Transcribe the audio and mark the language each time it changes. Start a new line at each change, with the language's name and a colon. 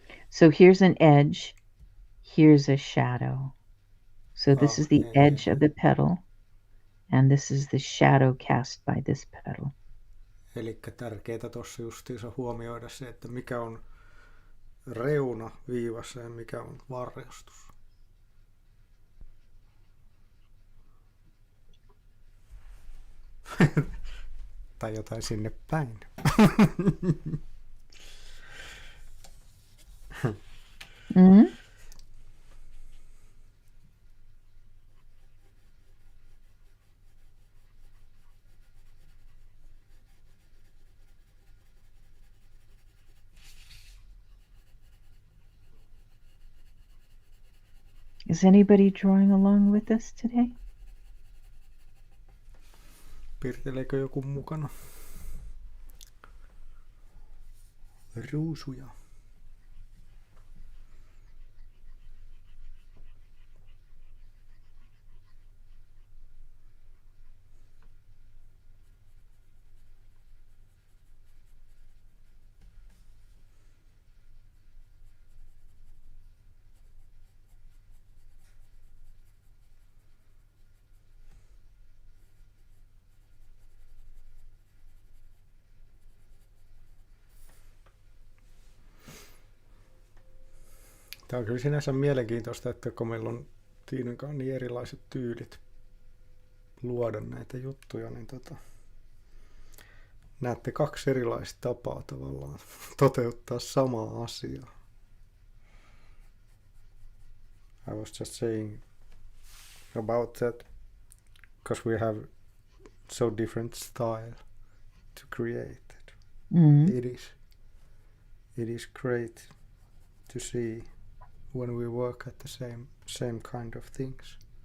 English: So here's an edge, here's a shadow. So this is the edge of the petal, and this is the shadow cast by this petal.
Finnish: Elikkä tärkeää tuossa justiinsa huomioida se, että mikä on reuna viivassa ja mikä on varjostus. Tai jotain sinne päin. Mm-hmm.
English: Is anybody drawing along with us today?
Finnish: Piirteleekö joku mukana? Ruusuja. Tämä on kyllä sinänsä mielenkiintoista, että kun meillä on Tiinankaan niin erilaiset tyylit luoda näitä juttuja, niin näette kaksi erilaista tapaa tavallaan toteuttaa samaa asiaa.
English: I was just saying about that because we have so different style to create. Mm-hmm. It is great to see when we work at the same kind of things.